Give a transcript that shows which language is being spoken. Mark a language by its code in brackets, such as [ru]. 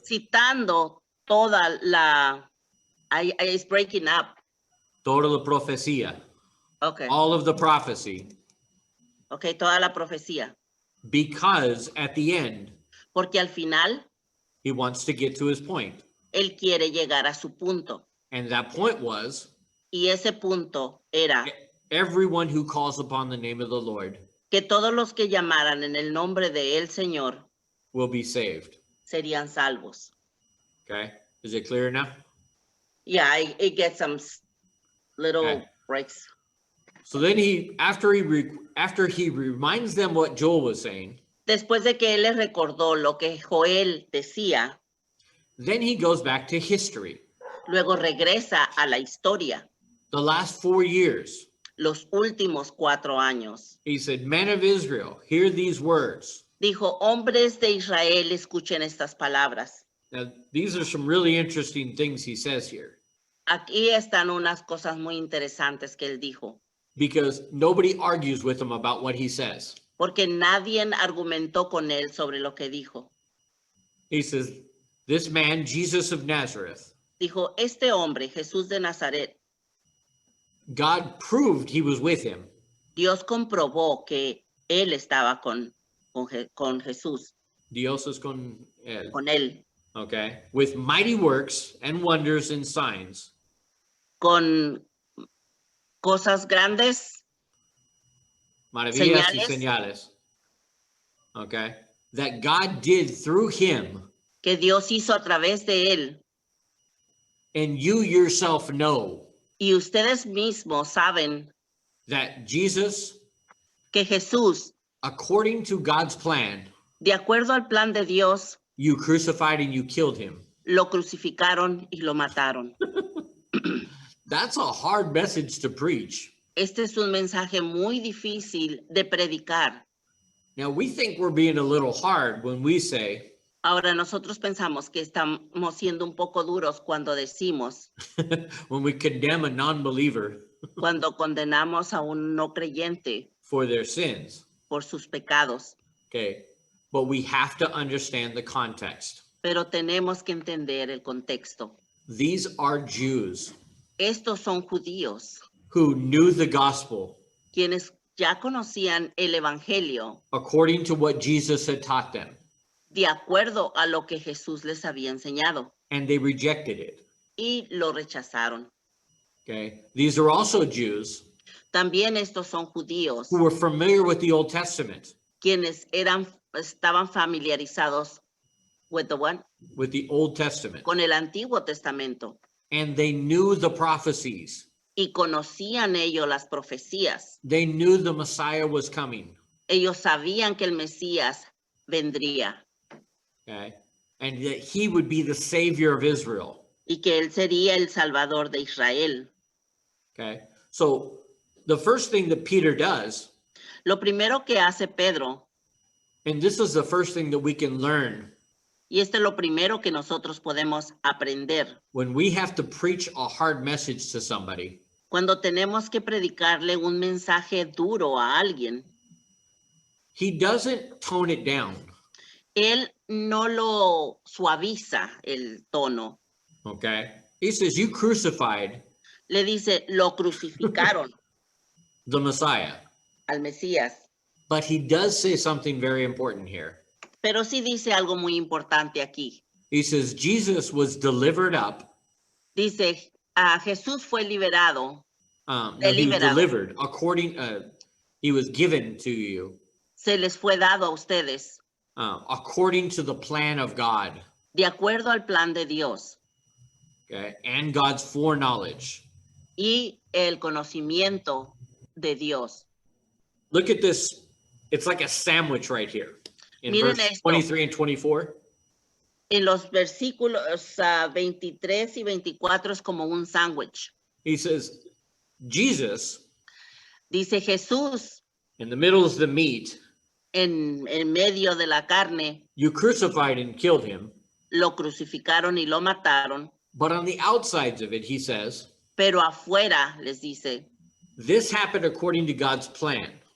[es] citando toda la, [en] it's breaking up. [es] Toda la profecía. [en] Okay. All of the prophecy. [es] Okay, toda la profecía. [en] Because at the end, [es] Porque al final, [en] he wants to get to his point. [es] él quiere llegar a su punto. [en] And that point was, [es] Y ese punto era [en] everyone who calls upon the name of the Lord [es] que todos los que llamaran en el nombre de el Señor [en] will be saved. [es] serían salvos. [en] Okay. Is it clear now? Yeah, it gets some little Okay. breaks. So then after he reminds them what Joel was saying, [es] Después de que él les recordó lo que Joel decía, [en] then he goes back to history. [es] luego regresa a la historia, [en] The last 4 years, [es] los últimos 4 años. [en] he said, men of Israel, hear these words. [es] Dijo, hombres de Israel, escuchen estas palabras. [en] Now, these are some really interesting things he says here, [es] Aquí están unas cosas muy interesantes que él dijo, [en] because nobody argues with him about what he says. [es] porque nadie argumentó con él sobre lo que dijo. [en] He says, this man, Jesus of Nazareth, [es] Dijo, este hombre, Jesús de Nazaret, [en] God proved he was with him. [es] Dios comprobó que él estaba con Jesús, Dios es con él. con él, [en] Okay. With mighty works and wonders and signs [es] con cosas grandes, maravillas y Señales. señales. Okay. [en] That God did through him, [es] que Dios hizo a través de él. [en] and you yourself know [es] Y ustedes mismos saben [en] that Jesus, [es] que Jesús, [en] according to God's plan, [es] de acuerdo al plan de Dios, [en] you crucified and you killed him. [es] lo crucificaron y lo mataron. [en] That's a hard message to preach. [es] Este es un mensaje muy difícil de predicar. [en] Now, we think we're being a little hard when we say, [es] Ahora nosotros pensamos que estamos siendo un poco duros cuando decimos, [en] when we condemn a non-believer [es] cuando condenamos a un no creyente [en] for their sins. [es] por sus pecados. [en] Okay. But we have to understand the context. [es] Pero tenemos que entender el contexto. [en] These are Jews [es] Estos son judíos, [en] who knew the gospel [es] quienes ya conocían el evangelio [en] according to what Jesus had taught them, [es] de acuerdo a lo que Jesús les había enseñado [en] and they rejected it. [es] y lo rechazaron. [en] Okay, these are also Jews [es] También estos son judíos, who were familiar with the Old Testament, quienes estaban familiarizados [en] with the one, with the Old Testament, [es] con el Antiguo Testamento [en] and they knew the prophecies. [es] y conocían ellos las profecías. [en] They knew the Messiah was coming. [es] Ellos sabían que el Mesías vendría [en] Okay, and that he would be the savior of Israel. [es] y que él sería el Salvador de Israel. [en] Okay, so the first thing that Peter does, [es] Lo primero que hace Pedro, [en] and this is the first thing that we can learn [es] y esto es lo primero que nosotros podemos aprender, [en] when we have to preach a hard message to somebody, [es] cuando tenemos que predicarle un mensaje duro a alguien, [en] he doesn't tone it down. [es] él no lo suaviza el tono. [en] Okay, he says, you crucified [es] Le dice, lo crucificaron [en] the Messiah. [es] al Mesías. [en] But he does say something very important here. [es] Pero sí dice algo muy importante aquí. [en] He says, Jesus was delivered up. [es] Dice, Jesús fue liberado, [en] No, he was [es] Deliberado. [en] delivered according, he was given to you [es] se les fue dado a ustedes [en] according to the plan of God, [es] de acuerdo al plan de Dios [en] okay, and God's foreknowledge. [es] y el conocimiento de Dios. [en] Look at this. It's like a sandwich right here in [es] Miren [en] verse [es] esto. [en] 23 and 24. [es] En los versículos 23 y 24 es como un sándwich. [en] He says, Jesus, [es] Dice Jesús [en] in the middle is the meat. [es] en medio de la carne, [en] You crucified and killed him. [es] lo crucificaron y lo mataron, [en] But on the outsides of it, he says, [es] pero afuera les dice, [en] this happened according to God's plan.